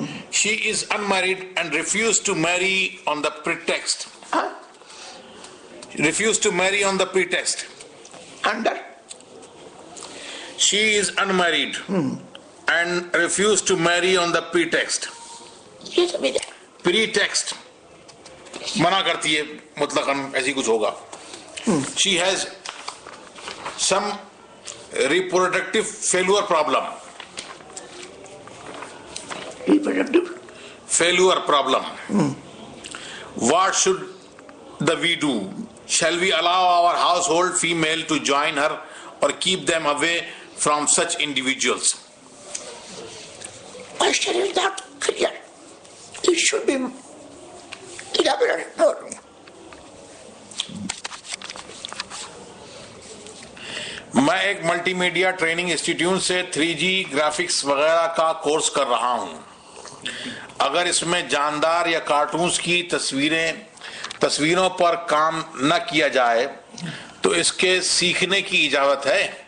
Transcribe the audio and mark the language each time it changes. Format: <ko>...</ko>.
<en>She is unmarried and refused to marry on the pretext. Refused to marry on the pretext. Under? She is unmarried and refused to marry on the pretext. Pretext.</en> <ur>منع کرتی ہے مطلقاً ایسی کچھ ہوگا.</ur> <en>She has some reproductive failure problem. Reproductive? Failure problem. What should we do? Shall we allow our household female to join her or keep them away from such individuals? Question is not clear. It should be elaborate more.</en> <ur>میں ایک multi media training institute سے 3G graphics وغیرہ کا course کر رہا ہوں. اگر اس میں جاندار یا کارٹونز کی تصویروں پر کام نہ کیا جائے تو اس کے سیکھنے کی اجازت ہے؟</ur>